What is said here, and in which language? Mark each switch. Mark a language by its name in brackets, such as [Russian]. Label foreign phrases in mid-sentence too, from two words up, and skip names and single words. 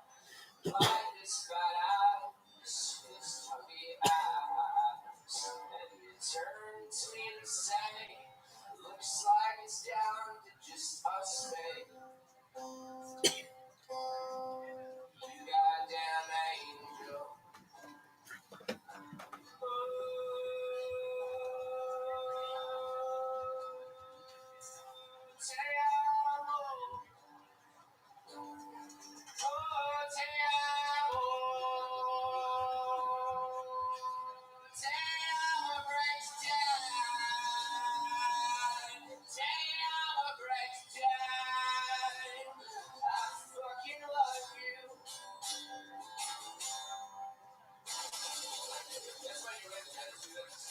[English] By this fat ass, this tubby ass. And you turn to me and say, looks like it's down to just us, babe. You goddamn angel. [Spanish] Te amo. Te amo. Te amo, [English] breaks down. [Spanish] Te amo, [English] breaks down. I fucking love you. That's why you like to do this.